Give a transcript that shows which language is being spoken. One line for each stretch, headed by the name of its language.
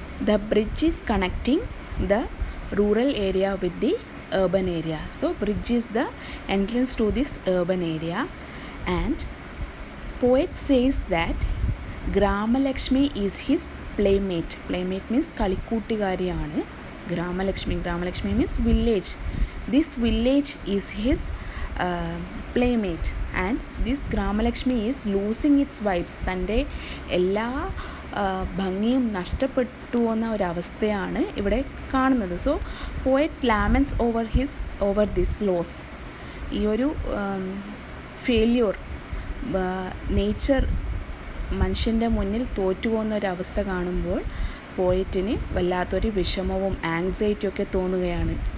English: The bridge is connecting the rural area with the urban area. So bridge is the entrance to this urban area, and poet says that Gramalakshmi is his playmate. Playmate means
Malayalam: കളിക്കൂട്ടുകാരിയാണ്
English: Gramalakshmi means village. This village is his playmate, and this Gramalakshmi is losing its vibes.
Malayalam: തൻ്റെ എല്ലാ ഭംഗിയും നഷ്ടപ്പെട്ടു എന്ന ഒരവസ്ഥയാണ് ഇവിടെ കാണുന്നത്.
English: So poet laments over this loss.
Malayalam: ഈ ഒരു ഫെയില്യൂർ, നേച്ചർ മനുഷ്യൻ്റെ മുന്നിൽ തോറ്റുപോകുന്ന ഒരവസ്ഥ കാണുമ്പോൾ പോയറ്റിന് വല്ലാത്തൊരു വിഷമവും ആങ്സൈറ്റിയും ഒക്കെ തോന്നുകയാണ്.